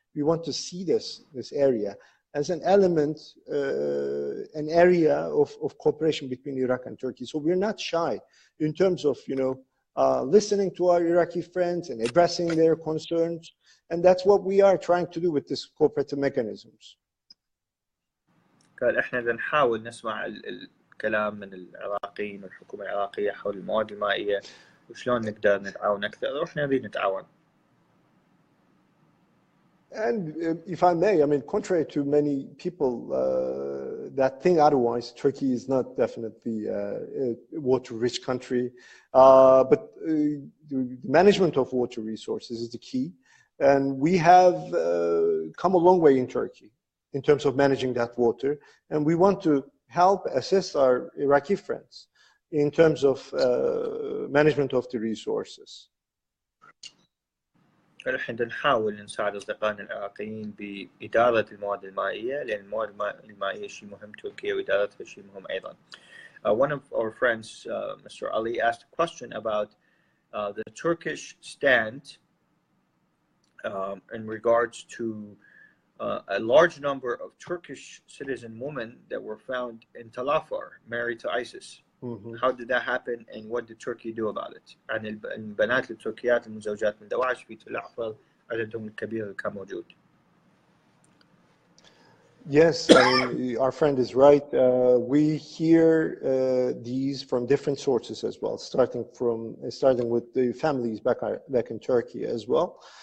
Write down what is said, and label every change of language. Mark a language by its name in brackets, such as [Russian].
[English] We want to see this area as an element, an area of cooperation between Iraq and Turkey. So we're not shy in terms of, listening to our Iraqi friends and addressing their concerns. And that's what we are trying to do with this cooperative mechanisms. [Arabic] قال احنا بدنا نحاول نسمع كلام من العراقيين والحكومة العراقية حول المواد المائية وشلون نقدر نتعاون أكثر، وإحنا نريد نتعاون. [English] And if I may, I mean, contrary to many people that think otherwise, Turkey is not definitely a water-rich country, but the management of water resources is the key. And we have come a long way in Turkey in terms of managing that water. And we want to help assist our Iraqi friends in terms of management of the resources. [Arabic] نحن نحاول نساعد أصدقائنا العراقيين بإدارة المواد المائية، لأن المواد المائية شيء مهم تركيا وإدارتها شيء مهم أيضا. [English] One of our friends, Mr. Ali, asked a question about the Turkish stand in regards to a large number of Turkish citizen women that were found in Talafar, married to ISIS. How did that happen, and what did Turkey do about it? [Arabic] عن البنات التركيات المزوجات من دواعش في تلعفر عددهم الكبير كان موجود. [English] Yes, I mean, our friend is right. We hear these from different sources as well, starting with the families back in Turkey as well.